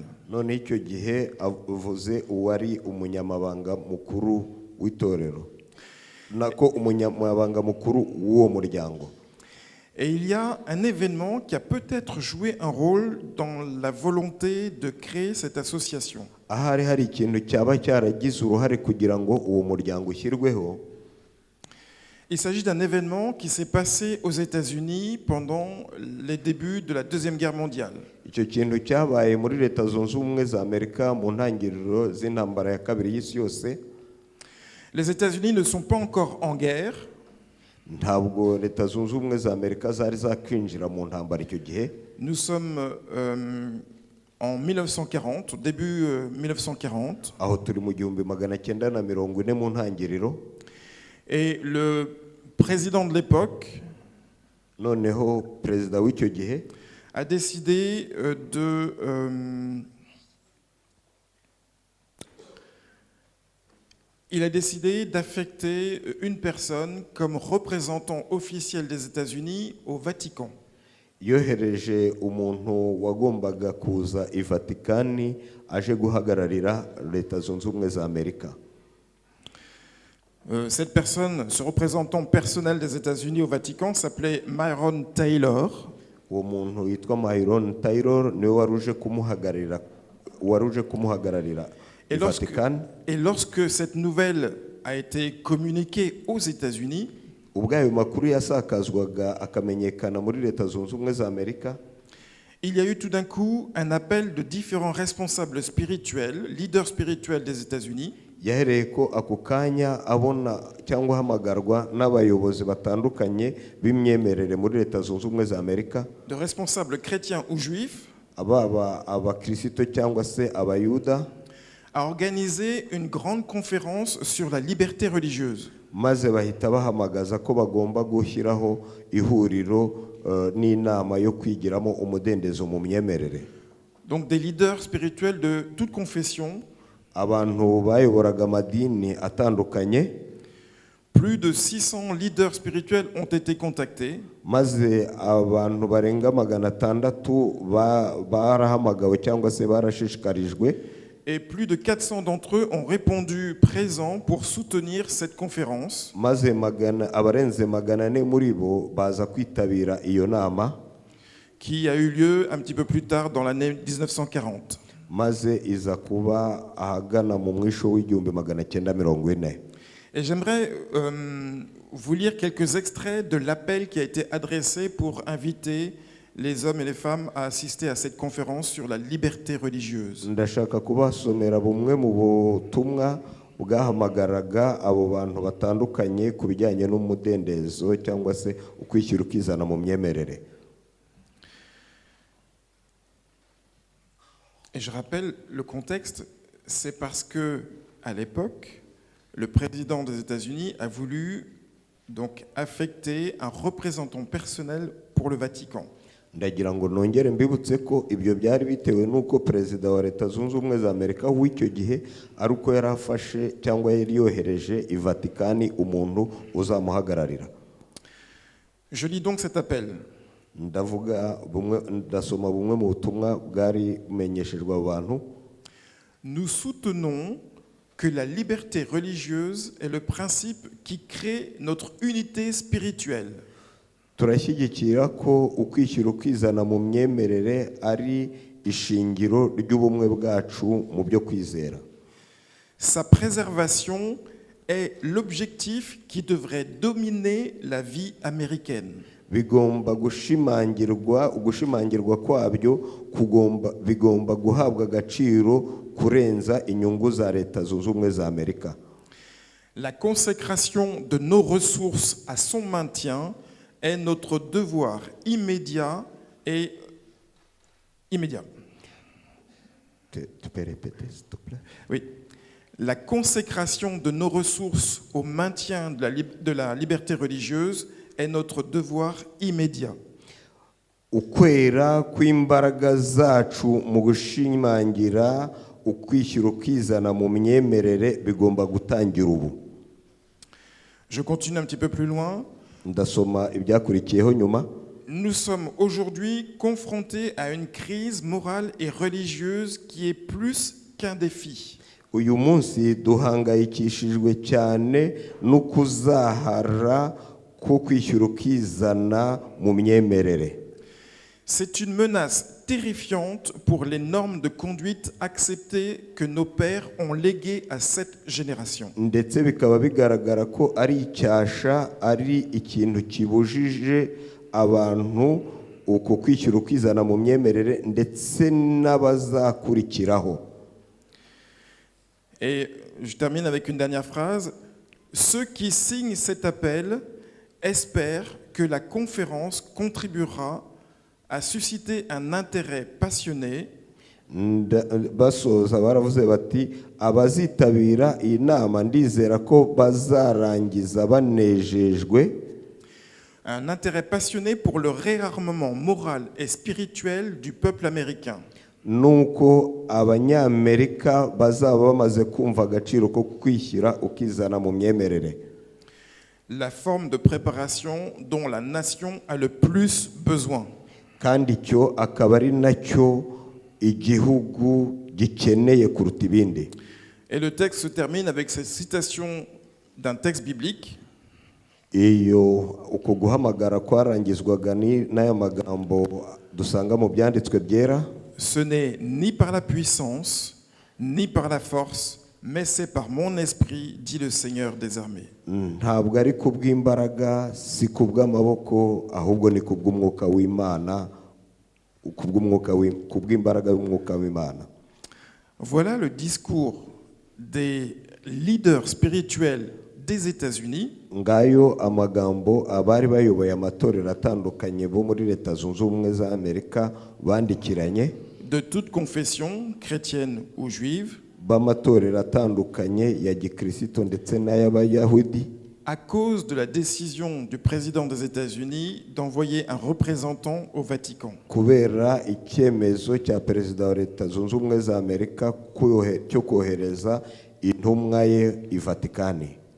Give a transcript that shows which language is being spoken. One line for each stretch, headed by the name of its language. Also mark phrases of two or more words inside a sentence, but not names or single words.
Kinyarwanda: none icyo gihe avuze uwari umunyamabanga mukuru w'itorero nako umunyamabanga mukuru w'uwo muryango.
French: Et il y a un événement qui a peut-être joué un rôle dans la volonté de créer cette association.
Kinyarwanda: ahari hari ikintu cyaba cyaragize uruhare kugira ngo uwo muryango ushyirweho.
French: Il s'agit d'un événement qui s'est passé aux États-Unis pendant les débuts de la Deuxième Guerre mondiale.
Kinyarwanda: icyo kintu cyabaye muri Leta Zunze Ubumwe za Amerika mu ntangiriro z'intambara ya kabiri y'isi yose.
French: Les États-Unis ne sont pas encore en guerre.
Kinyarwanda: ntabwo Leta Zunze Ubumwe za Amerika zari zakwinjira mu ntambara icyo gihe.
French: Nous sommes en 1940, début 1940.
Kinyarwanda: aho turi mu 1940 mu ntangiriro.
French: Et le président de l'époque
Kinyarwanda: noneho perezida w'icyo gihe
French: a décidé il a décidé d'affecter une personne comme représentant officiel des États-Unis au Vatican.
Kinyarwanda: yohereje umuntu wagombaga kuza i Vatikani aje guhagararira Leta Zunze Ubumwe za Amerika.
French: Cette personne, ce représentant personnel des États-Unis au Vatican, s'appelait Myron Taylor.
Kinyarwanda: uwo muntu yitwa Myron Taylor niwe waruje kumuhagararira i Vatikani.
French: Et lorsque cette nouvelle a été communiquée aux États-Unis,
Kinyarwanda: ubwo ayo makuru yasakazwaga akamenyekana muri Leta Zunze Ubumwe za Amerika,
French: il y a eu tout d'un coup un appel de différents responsables spirituels, leaders spirituels des États-Unis,
Kinyarwanda: yahereye ko ako kanya abona cyangwa hamagarwa n'abayobozi batandukanye b'imyemerere muri Leta Zunze Ubumwe za Amerika,
French: de responsables chrétiens ou juifs,
Kinyarwanda: abakristo cyangwa se abayuda,
French: a organisé une grande conférence sur la liberté religieuse.
Kinyarwanda: maze bahita bahamagaza ko bagomba gushyiraho ihuriro n'inama yo kwigiramo umudendezo mu myemerere.
French: Donc des leaders spirituels de toute confession,
Kinyarwanda: abantu bayoboraga amadini atandukanye,
French: plus de 600 leaders spirituels ont été contactés.
Kinyarwanda: maze abantu barenga 600 barahamagawe cyangwa se barashishikarijwe,
French: Et plus de 400 d'entre eux ont répondu présents pour soutenir cette conférence.
Kinyarwanda: maze abarenze 400 muri bo baza kwitabira iyo nama,
French: Qui a eu lieu un petit peu plus tard dans l'année 1940.
Kinyarwanda: maze iza kuba ahagana mu mwisho w'1940.
French: Et j'aimerais vous lire quelques extraits de l'appel qui a été adressé pour inviter les hommes et les femmes à assister à cette conférence sur la liberté religieuse.
Kinyarwanda: ndashaka kubasomera bumwe mu butumwa bwahamagaraga abo bantu batandukanye ku bijyanye n'umudendezo cyangwa se ukwishyira ukizana mu myemerere.
French: Et je rappelle le contexte, c'est parce que à l'époque, le président des États-Unis a voulu donc affecter un représentant personnel pour le Vatican.
Kinyarwanda: ndagira ngo nongere mbibutse ko ibyo byari bitewe n'uko perezida wa leta zunze ubumwe za amerika w'icyo gihe ari uko yari afashe cyangwa yari yohereje i vatikani umuntu uzamuhagararira.
French: Je lis donc cet appel.
Kinyarwanda: ndasoma bumwe mu butumwa bwari bumenyeshejwe abantu.
French: Nous soutenons que la liberté religieuse est le principe qui crée notre unité spirituelle.
Kinyarwanda: turashyigikira ko ukwishyira ukizana mu myemerere ari ishingiro ry'ubumwe bwacu mu byo kwizera.
French: Sa préservation est l'objectif qui devrait dominer la vie américaine.
Kinyarwanda: bigomba gushimangirwa kwabyo bigomba guhabwa agaciro kurenza inyungu za leta zunze ubumwe za Amerika.
French: La consécration de nos ressources à son maintien est notre devoir immédiat et immédiat. Tu peux répéter, s'il te plaît? Oui. La consécration de nos ressources au maintien de la liberté religieuse est notre devoir immédiat.
Kinyarwanda: Ukwera kw'imbaraga zacu mu gushimangira ukwishyira ukizana mu myemerere bigomba gutangira ubu.
French: Je continue un petit peu plus loin.
Kinyarwanda: Ndasoma ibyakurikiyeho nyuma.
French: Nous sommes aujourd'hui confrontés à une crise morale et religieuse qui est plus qu'un défi.
Kinyarwanda: Uyu munsi duhangayikishijwe cyane no kuzahara ko kwishyura ukizana mu myemerere.
French: C'est une menace terrifiante pour les normes de conduite acceptées que nos pères ont léguées à cette génération.
Kinyarwanda: Ndetse bikaba bigaragara ko ari icyasha, ari ikintu kibujije abantu uko kwishyura ukizana mu myemerere ndetse n'abazakurikiraho.
French: Et je termine avec une dernière phrase. Ceux qui signent cet appel espèrent que la conférence contribuera à susciter un intérêt passionné
Kinyarwanda: basoza baravuze bati abazitabira iyi nama ndizera ko bazarangiza banejejwe.
French: Un intérêt passionné pour le réarmement moral et spirituel du peuple américain.
Kinyarwanda: Nuko abanyamerika bazaba bamaze kumva agaciro ko kwishyira ukizana mu myemerere.
French: La forme de préparation dont la nation a le plus besoin.
Kinyarwanda: Kandi cyo akaba ari nacyo igihugu gikeneye kuruta ibindi.
French: Et le texte se termine avec cette citation d'un texte biblique.
Kinyarwanda: Iyo uko guhamagara kwarangizwaga n'aya magambo dusanga mu byanditswe byera.
French: Ce n'est ni par la puissance, ni par la force, mais c'est par mon esprit, dit le Seigneur des armées.
Kinyarwanda: Ntabwo ari kubw'imbaraga, si kubw'amaboko, ahubwo ni kubw'umwuka w'Imana, kubw'imbaraga y'umwuka w'Imana.
French: Voilà le discours des leaders spirituels des États-Unis.
Kinyarwanda: Ngayo amagambo abari bayoboye amatorero atandukanye bo muri leta zunze ubumwe za Amerika bandikiranye.
French: De toute confession, chrétienne ou juive.
Kinyarwanda: B'amatorero atandukanye ya gikristo ndetse n'ay'abayahudi.
French: À cause de la décision du président des États-Unis d'envoyer un représentant au Vatican.
Kinyarwanda: Kubera icyemezo cya perezida wa leta zunze ubumwe za Amerika cyo kohereza intumwa ye i Vatikani.